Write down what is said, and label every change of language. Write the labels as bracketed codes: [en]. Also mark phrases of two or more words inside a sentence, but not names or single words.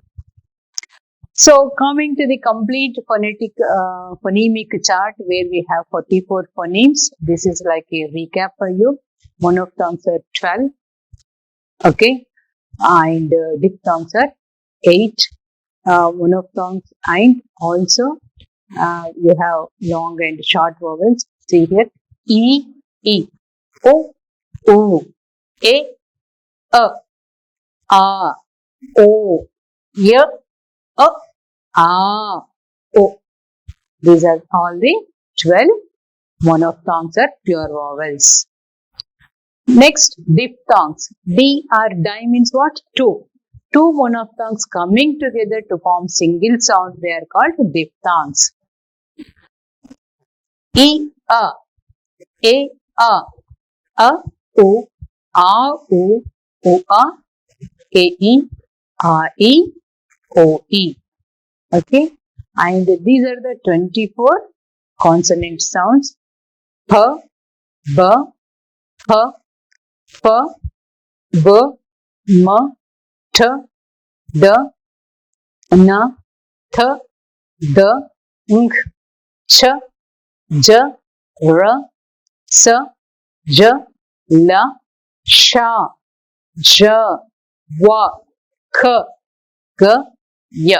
[en] So coming to the complete phonetic phonemic chart, where we have 44 phonemes. This is like a recap for you. Monophthongs are 12. Okay, and diphthongs are 8. Monophthongs, and also you have long and short vowels. See here, e, e, o, u, a, o, y, a, o. These are all the 12 monophthongs are pure vowels. Next, diphthongs. D or di means what? Two. Two monophthongs coming together to form single sound, they are called diphthongs. E, a, o, a, u, o, a, e, e, o, e. Okay, and these are the 24 consonant sounds. P, b, p, f, b, m, t, d, n, th, d, ng, ch, j, r, s, j, l, sh, j, w, k, g, y.